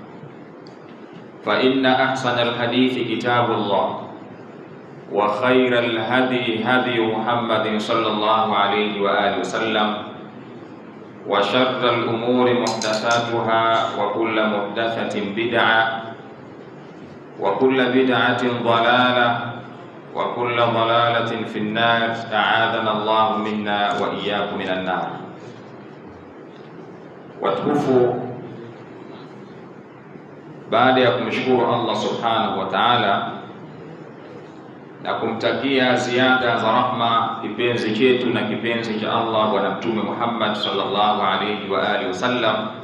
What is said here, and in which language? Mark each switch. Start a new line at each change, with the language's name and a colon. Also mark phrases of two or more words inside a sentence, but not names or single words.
Arabic: فإن أحسن الحديث كتاب الله وخير الهدي هدي محمد صلى الله عليه وآله وسلم وشر الأمور محدثاتها وكل محدثة بدعة وكل بدعة ضلالة وكل ضلالة في النار. أعاذنا الله منا وإياكم من النار.
Swahili: Watukufu, baada ya kumshukuru
Arabic: الله سبحانه وتعالى
Swahili: na kumtakia ziada za rahma kipenzi chetu na kipenzi cha Allah Bwana Mtume Muhammad
Arabic: صلى الله عليه وآله وسلم,